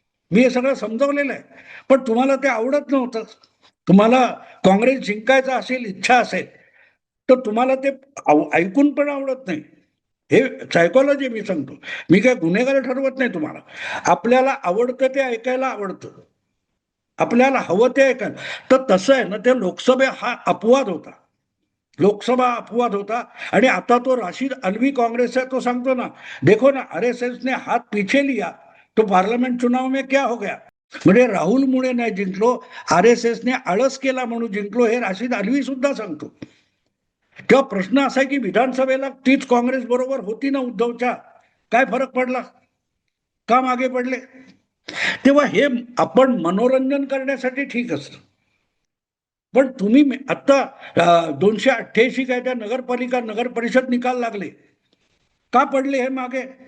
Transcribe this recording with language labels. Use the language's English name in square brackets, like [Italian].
[Marathi] मी हे सगळं समजवलेलं आहे. पण तुम्हाला ते आवडत नव्हतं. तुम्हाला काँग्रेस जिंकायचा असेल, इच्छा असेल तर तुम्हाला ते ऐकून पण आवडत नाही. हे सायकोलॉजी मी सांगतो. मी काय गुन्हेगार ठरवत नाही तुम्हाला. आपल्याला आवडतं ते ऐकायला आवडतं, आपल्याला हवं ते ऐकायला. तर तसं आहे ना, ते लोकसभा हा अपवाद होता. लोकसभा अपवाद होता. आणि आता तो राशिद अल्वी काँग्रेस है तो सांगतो ना, [Hindi] देखो ना आरएसएस ने हात पीछे लिया तो पार्लमेंट चुनाव में क्या हो गया. [Marathi] म्हणजे राहुलमुळे नाही जिंकलो, आरएसएसने आळस केला म्हणून जिंकलो, हे राशिद अल्वी सुद्धा सांगतो. तेव्हा प्रश्न असा आहे की विधानसभेला तीच काँग्रेस बरोबर होती ना उद्धवच्या, काय फरक पडला, का मागे पडले. तेव्हा हे आपण मनोरंजन करण्यासाठी ठीक असतं. पण तुम्ही आता 288 काय त्या नगरपालिका नगर परिषद निकाल लागले, का पडले हे मागे.